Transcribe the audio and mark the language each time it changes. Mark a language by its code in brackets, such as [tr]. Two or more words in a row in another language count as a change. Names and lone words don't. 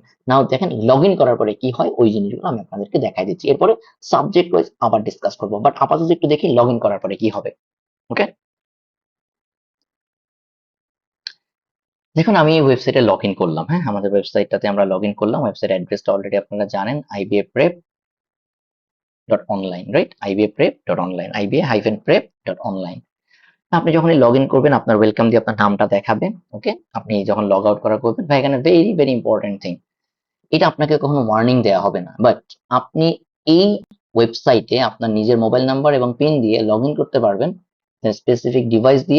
[bn] নাও দেখেন [en] log in [bn] করার পরে কি হয়, ওই জিনিসগুলো আমি আপনাদেরকে দেখাই দিচ্ছি, এরপরে [en] subject wise [bn] আবার ডিসকাস করবো, বাট আপাতত একটু দেখি [en] log in [bn] করার পরে কি হবে। ওকে, দেখুন আমি এই ওয়েবসাইটে [en] log in [bn] করলাম। হ্যাঁ, আমাদের ওয়েবসাইটটাতে আমরা [en] log in [bn] করলাম, [en] website address [bn] অলরেডি আপনারা জানেন, iba-prep.online, রাইট, iba-prep.online, iba-prep.online। আপনি যখনই [en] log in [bn] করবেন, আপনার ওয়েলকাম দিয়ে আপনার নামটা দেখাবে। ওকে, আপনি যখন [en] log out [bn] করা করবেন, ভাই এখানে [en] very very important thing, [bn] এটা আপনাকে কখনো ওয়ার্নিং দেওয়া হবে না, বাট আপনি এই ওয়েবসাইটে আপনার নিজের [en] mobile number [bn] এবং পিন দিয়ে [en] log in [bn] করতে পারবেন, [en] specific device [bn] দিয়ে।